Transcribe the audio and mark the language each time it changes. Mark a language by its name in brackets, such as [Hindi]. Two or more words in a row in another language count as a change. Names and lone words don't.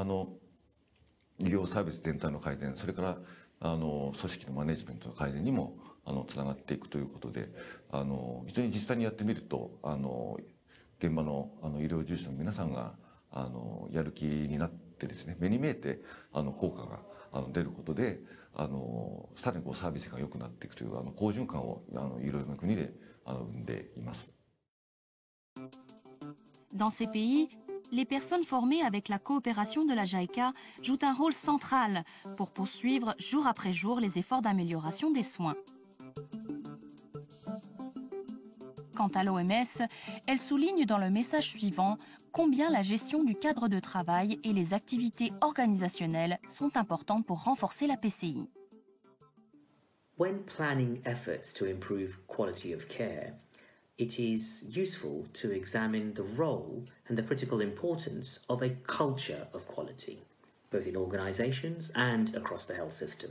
[Japanese] 医療サービス全体の改善、それから組織のマネジメントの改善にもつながっていくということで、非常に実際にやってみると現場の医療従事者の皆さんがやる気になってですね、目に見えて効果が出ることでさらにサービスが良くなっていくという好循環をいろいろな国で生んでいます。 [French] Dans ces pays, les personnes formées avec la coopération de la JICA jouent un rôle central pour poursuivre jour après jour les efforts d'amélioration des soins. Quant à l'OMS, elle souligne dans le message suivant combien la gestion du cadre de travail et les activités organisationnelles sont importantes pour renforcer la PCI. [English] When planning efforts to improve quality of care, it is useful to examine the role and the critical importance of a culture of quality, both in organizations and across the health system.